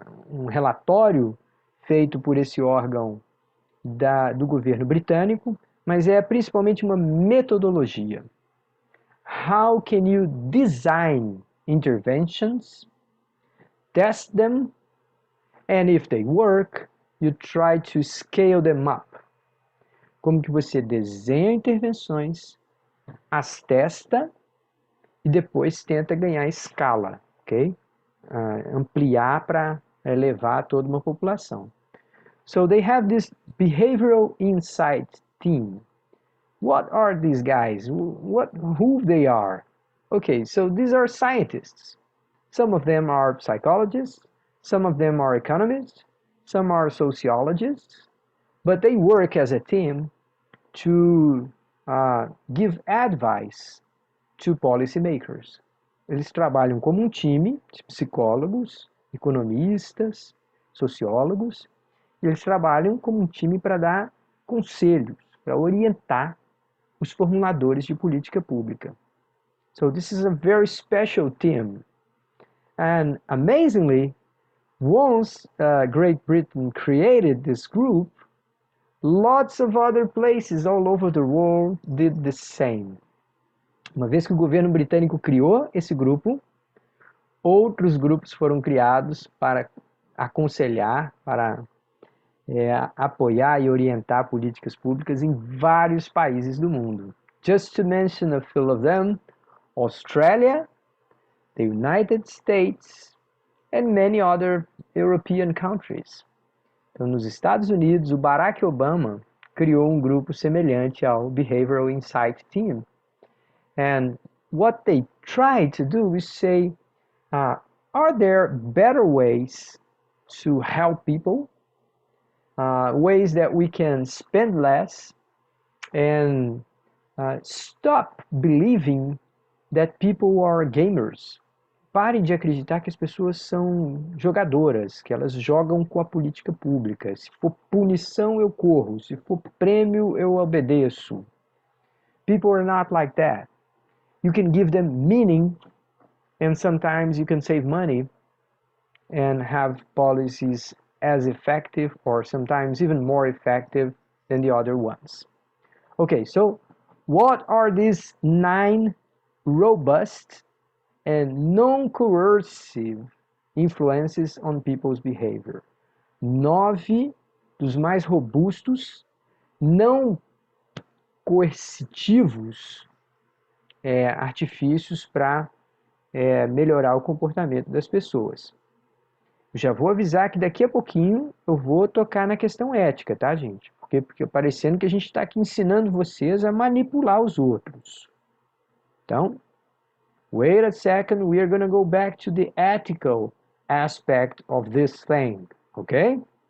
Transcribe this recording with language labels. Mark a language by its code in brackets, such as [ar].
[pt] Um relatório feito por esse órgão do governo britânico, mas é principalmente uma metodologia. [en] How can you design interventions, test them, and if they work, you try to scale them up. [pt] Como que você desenha intervenções, as testa e depois tenta ganhar escala, ok? Ampliar para levar toda uma população. [en] So they have this behavioral insight team. What are these guys? Who they are? Okay, so these are scientists. Some of them are psychologists, some of them are economists, some are sociologists, but they work as a team to give advice to policymakers. [pt] Eles trabalham como um time de psicólogos, economistas, sociólogos, e eles trabalham como um time para dar conselhos, para orientar os formuladores de política pública. [en] So this is a very special team. And amazingly, once Great Britain created this group, lots of other places all over the world did the same. [pt] Uma vez que o governo britânico criou esse grupo, outros grupos foram criados para aconselhar, para apoiar e orientar políticas públicas em vários países do mundo. [en] Just to mention a few of them, Australia, the United States, and many other European countries. [pt] Então, nos Estados Unidos, o Barack Obama criou um grupo semelhante ao Behavioral Insight Team. [en] And what they try to do is say, are there better ways to help people? Ways that we can spend less and stop believing that people are gamers. [pt] Parem de acreditar que as pessoas são jogadoras, que elas jogam com a política pública. Se for punição, eu corro. Se for prêmio, eu obedeço. [en] People are not like that. You can give them meaning, and sometimes you can save money and have policies as effective or sometimes even more effective than the other ones. Okay, so what are these 9 robust and non-coercive influences on people's behavior? [pt] 9 dos mais robustos, não coercitivos artifícios para melhorar o comportamento das pessoas. Eu já vou avisar que daqui a pouquinho eu vou tocar na questão ética, tá, gente? Porque parecendo que a gente está aqui ensinando vocês a manipular os outros. [en] Então, wait a second, we are going to go back to the ethical aspect of this thing, okay?